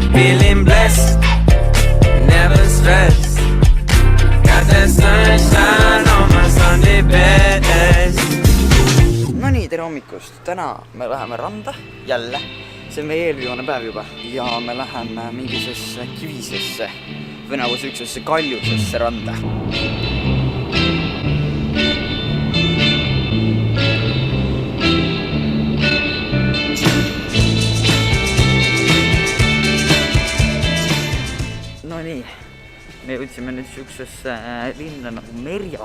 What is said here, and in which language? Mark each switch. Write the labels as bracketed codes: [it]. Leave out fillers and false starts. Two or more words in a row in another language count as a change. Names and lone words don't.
[en] feeling blessed, never stressed. Got that sunshine on my Sunday best. [et] No nii, tere hommikust. Täna me läheme randa jälle. See on meie eelviimane päev juba. Ja me läheme mingisesse kivisesse või nagu süüksesse kaljusesse randa. No nii, me jõudsime nüüd süüksesse linna nagu Merja.